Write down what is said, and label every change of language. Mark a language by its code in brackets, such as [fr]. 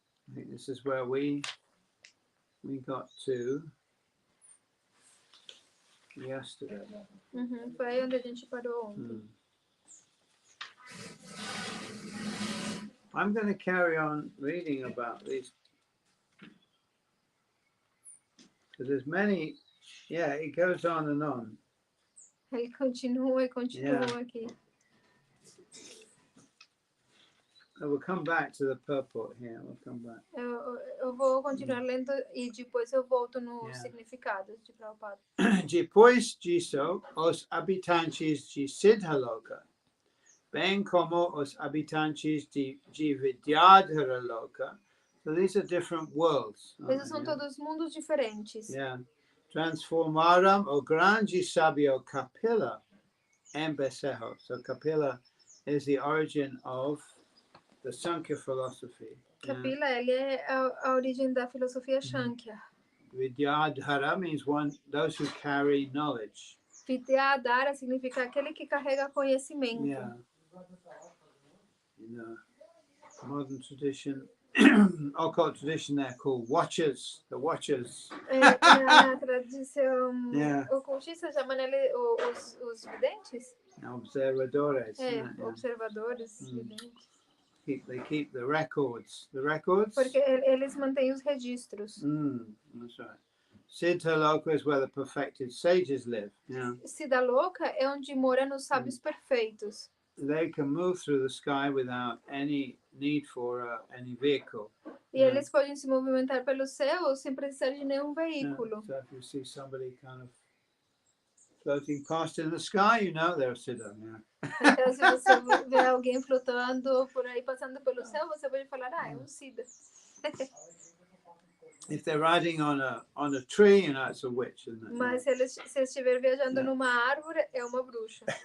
[en] I think this is where we got to yesterday. [pt] Foi aí onde a gente parou ontem. [en] I'm going to carry on reading about these because there's many Yeah, it goes on and on. [pt] Ele continua e continua [en] Yeah. [pt] aqui. [en] I will come back to the purport here. We'll come back. [pt] Eu vou continuar lendo e depois eu volto no [en] Yeah. [pt] significado de Prabhupada. Depois disso, os habitantes de Siddhaloka, bem como os habitantes de Vidyadharaloka. [en] So these are different worlds. [pt] Esses são todos mundos diferentes. Yeah. Transformaram o grande sábio Kapila em bezerro. [en] So Kapila is the origin of the Sankhya philosophy. [pt] Kapila, ele é a origem da filosofia Shankhya. [en] Vidyadhara means those who carry knowledge. [pt] Vidyadhara significa aquele que carrega conhecimento. [en] Yeah. In the modern tradition, occult tradition, they're called watchers. The watchers. [pt] Na tradição [en] Yeah. [pt] ocultista chamam os videntes? Observadores. Yeah. Observadores, videntes. [en] They keep the records. The records. [pt] Porque eles mantêm os registros. [en] That's right. Siddhaloka is where the perfected sages live. Yeah. [pt] Siddhaloka é onde moram os sábios perfeitos. [en] They can move through the sky without any need for any vehicle. [pt] E eles podem se movimentar pelo céu sem precisar de nenhum veículo. [en] So if you see somebody kind of floating past in the sky, you know they're Siddha. [pt] Então, se você vê alguém flutuando por aí, passando pelo céu, você pode falar, é um Siddha. [en] If they're riding on a tree, you know it's a witch, isn't it? [pt] Mas se eles estiver viajando numa árvore, é uma bruxa.